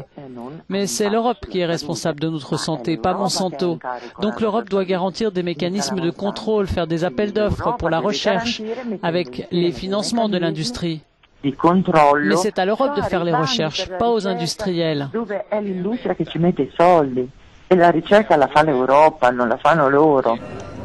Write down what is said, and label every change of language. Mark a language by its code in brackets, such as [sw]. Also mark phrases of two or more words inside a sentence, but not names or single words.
[fr] Mais c'est l'Europe qui est responsable de notre santé, pas Monsanto. Donc l'Europe doit garantir des mécanismes de contrôle, faire des appels d'offres pour la recherche, avec les financements de l'industrie. Mais c'est à l'Europe de faire les recherches, pas aux industriels. [it] E la ricerca la fa l'Europa, non la fanno loro.